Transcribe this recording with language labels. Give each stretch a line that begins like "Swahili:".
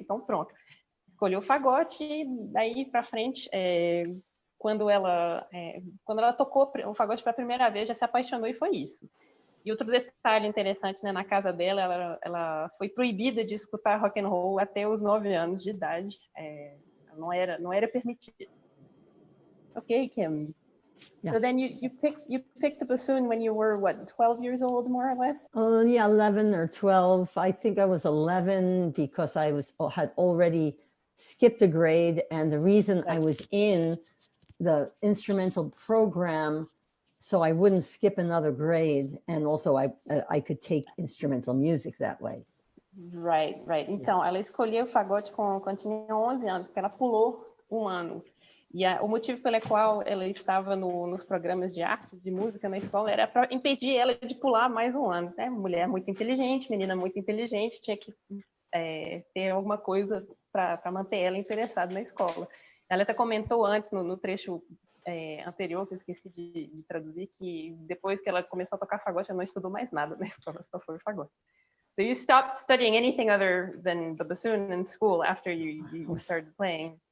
Portuguese: Então pronto, escolheu o fagote e daí para frente, quando ela tocou o fagote pela primeira vez, já se apaixonou e foi isso. E outro detalhe interessante, né, na casa dela, ela foi proibida de escutar rock and roll até os 9 anos de idade. Não era permitido. Ok, Kim.
English: Yeah. So then you picked the bassoon when you were what, 12 years old, more or less? Yeah, 11 or 12. I think I was 11 because had already skipped a grade. And the reason I was in the instrumental program, so I wouldn't skip another grade. And also I could take instrumental music that way. Right, right.
Portuguese: Então, ela escolheu o fagote quando tinha 11 anos, porque ela pulou um ano. E o motivo pelo qual ela estava nos programas de artes, de música na escola, era para impedir ela de pular mais um ano. Né? Mulher muito inteligente, menina muito inteligente, tinha que ter alguma coisa para manter ela interessada na escola. Ela até comentou antes, no trecho anterior, que eu esqueci de traduzir, que depois que ela começou a tocar fagote, ela não estudou mais nada na escola, só foi o fagote.
English: So you stopped studying anything other than the bassoon in school after you started playing?